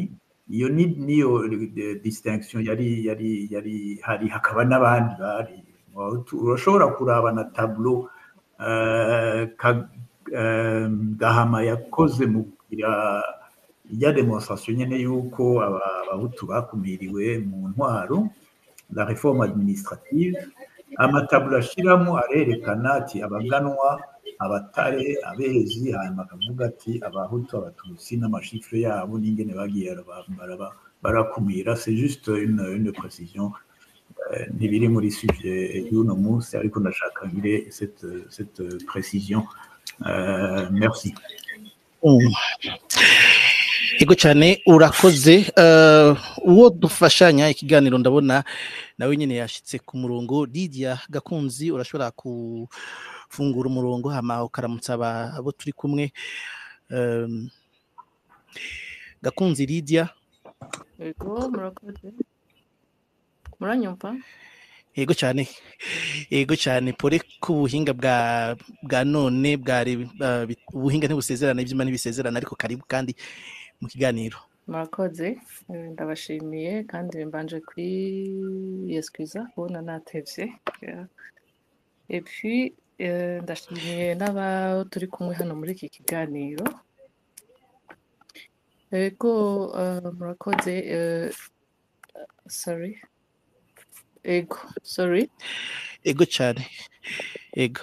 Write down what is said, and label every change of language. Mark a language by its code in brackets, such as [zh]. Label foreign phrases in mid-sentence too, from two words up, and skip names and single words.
[rn] Iyo niyo distinction yari hari. Hakaba n'abandi bari urashobora kuraba na tableau Gahama yakoze mu ya demonstration nyene yuko abahutu bakumiriwe mu ntwaro, [fr] la réforme administrative. [rn] Amatablo ashiramo arerekana ati abaganwa, abatare, abezi, hanyuma akavuga ati abahutu, abatutsi n'amashifre yabo n'ingene bagiye barakumira. [fr] C'est juste une précision [rn] ntibiri muri sujet y'uno munsi, ariko ndashaka ngire [fr] cette précision. Merci. [rn] Ego cyane urakoze. Uwo dufashanya ikiganiro ndabona nawe nyine yashitse ku murongo. Lydia Gakunzi, urashobora kufungura umurongo hama ukaramutsa abo turi kumwe. Gakunzi Lydia. Ego murakoze. Muranyumva? Ego cyane pore ku buhinga bwa none bwari ubuhinga ntibusezerana, iby'Imana ntibisezerana, ariko karibu kandi mu kiganiro. Murakoze, ndabashimiye kandi mbanje kwiyesquiza kubona natevye. [fr] Et puis [rn] ndashimiye n'aba turi kumwe hano muri iki kiganiro. Ego murakoze. Ego cyane. Ego